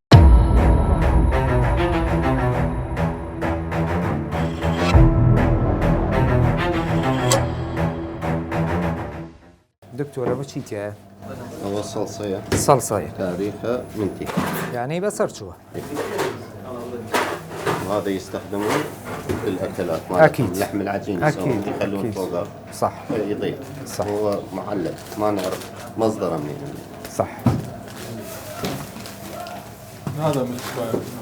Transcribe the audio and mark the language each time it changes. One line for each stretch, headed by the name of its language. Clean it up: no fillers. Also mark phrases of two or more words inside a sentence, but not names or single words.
Central Kurdish: دکتۆرە بە چی تایە؟ ئەوە سەڵسەیە سەڵسەیە تاریخە منتی يعني بەسەر چووە
Arabic: وهذا يستخدمون في الأكلات أكيد لحم العجين أكيد يخلون فوقه صح يضيق صح هو معلب ما نعرف مصدره منين صح هذا مكسباير